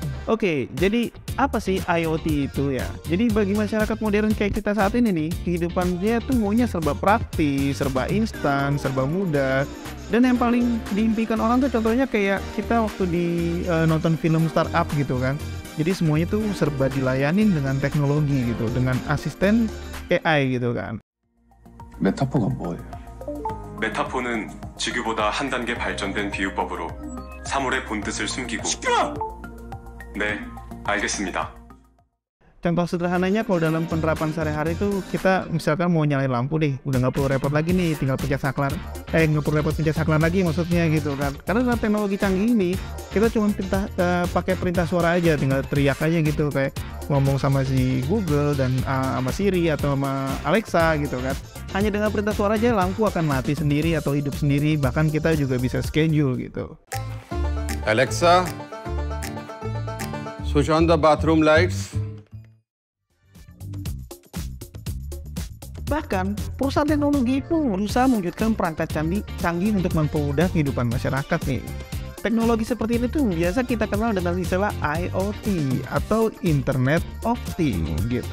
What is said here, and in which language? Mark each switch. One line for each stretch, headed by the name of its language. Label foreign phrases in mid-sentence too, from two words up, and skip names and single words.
Indonesian: Oke, jadi apa sih IoT itu ya? Jadi bagi masyarakat modern kayak kita saat ini nih, kehidupan dia tuh maunya serba praktis, serba instan, serba mudah. Dan yang paling diimpikan orang tuh contohnya kayak kita waktu di nonton film startup gitu kan. Jadi semuanya tuh serba dilayanin dengan teknologi gitu, dengan asisten AI gitu kan.
Korean: 메타포가 뭐예요? 메타포는 지구보다 한 단계 발전된 비유법으로 사물의 본뜻을 숨기고 네, 알겠습니다.
Indonesian: Contoh sederhananya kalau dalam penerapan sehari-hari itu kita misalkan mau nyalain lampu deh, udah nggak perlu repot lagi nih, tinggal pencet saklar. Nggak perlu repot pencet saklar lagi maksudnya gitu kan. Karena dengan teknologi canggih ini, kita cuma pakai perintah suara aja, tinggal teriak aja gitu kayak ngomong sama si Google dan sama Siri atau sama Alexa gitu kan. Hanya dengan perintah suara aja lampu akan mati sendiri atau hidup sendiri, bahkan kita juga bisa schedule gitu.
English: Alexa, switch on the bathroom lights.
Indonesian: Bahkan, perusahaan teknologi pun berusaha mewujudkan perangkat canggih untuk mempermudah kehidupan masyarakat nih. Teknologi seperti ini tuh biasa kita kenal dengan istilah IoT atau
English: Internet of Things
Indonesian: gitu.